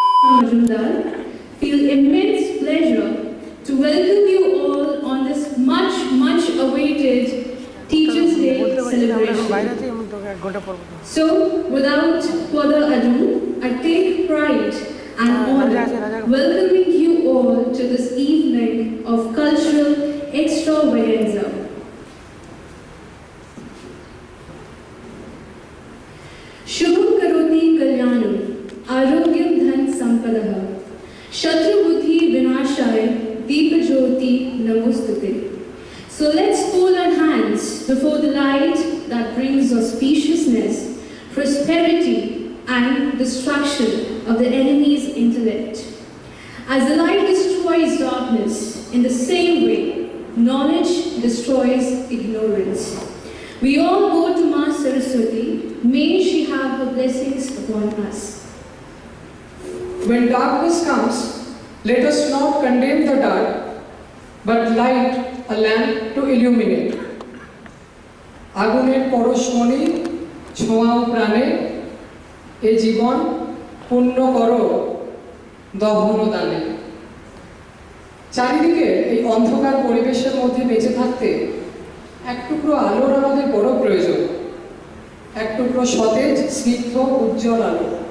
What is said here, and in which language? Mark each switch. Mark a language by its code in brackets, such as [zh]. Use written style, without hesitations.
[en] Majumdar, feel immense pleasure to welcome you all on this much awaited Teachers' Day celebration. So, without further ado, I take pride and honor welcoming you all to this evening of cultural extravaganza. [sa] Shubham karoti kalyanam, आरोग्यम धन संपदः, शत्रुबुद्धि विनाशाय दीपज्योति नमोस्तुते. [en] So let's hold our hands before the light that brings auspiciousness, prosperity and destruction of the enemy's intellect. As the light destroys darkness, in the same way, knowledge destroys ignorance. We all go to Ma Saraswati. May she have her blessings upon us. When darkness comes, let us not condemn the dark, but light a lamp to illuminate. [bn] আগুনের পরশমণি ছোঁয়াও প্রাণে, এ জীবন পূর্ণ করো দহন দানে। চারিদিকে এই অন্ধকার পরিবেশের মধ্যে বেঁচে থাকতে এক টুকরো আলোর আমাদের বড় প্রয়োজন, এক টুকরো সতেজ স্নিগ্ধ উজ্জ্বল আলো।